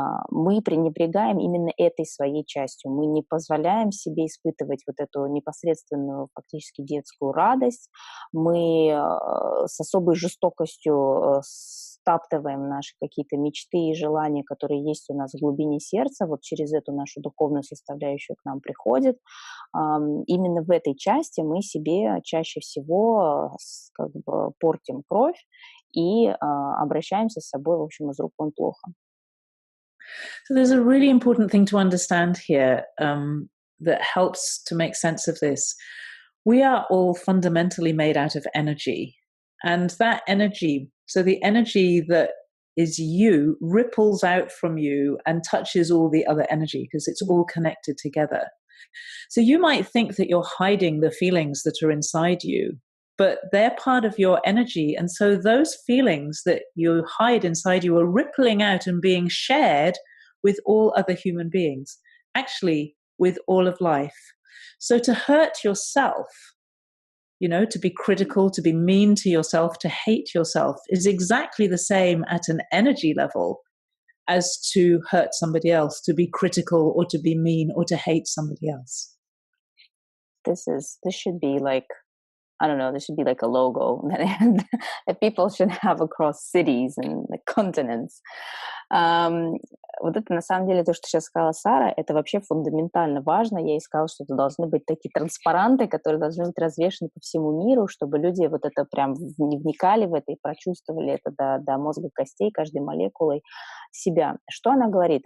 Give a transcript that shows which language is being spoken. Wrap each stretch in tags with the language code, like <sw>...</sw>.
<ru>Мы пренебрегаем именно этой своей частью, мы не позволяем себе испытывать вот эту непосредственную фактически детскую радость, мы с особой жестокостью стаптываем наши какие-то мечты и желания, которые есть у нас в глубине сердца, вот через эту нашу духовную составляющую к нам приходит. Именно в этой части мы себе чаще всего как бы портим кровь и обращаемся с собой, в общем, из рук вон плохо.</ru> <en>So there's a really important thing to understand here that helps to make sense of this. We are all fundamentally made out of energy. And that energy, so the energy that is you, ripples out from you and touches all the other energy because it's all connected together. So you might think that you're hiding the feelings that are inside you, but they're part of your energy. And so those feelings that you hide inside you are rippling out and being shared with all other human beings, actually with all of life. So to hurt yourself, you know, to be critical, to be mean to yourself, to hate yourself is exactly the same at an energy level as to hurt somebody else, to be critical or to be mean or to hate somebody else. this should be like, I don't know, this should be like a logo that people should have across cities and like, continents.</en> <ru>Ам, вот это на самом деле то, что сейчас сказала Сара, это вообще фундаментально важно. Я ей сказала, что это должны быть такие транспаранты, которые должны быть развешаны по всему миру, чтобы люди вот это прям вникали в это и прочувствовали это до мозга костей, каждой молекулой себя. Что она говорит?</ru>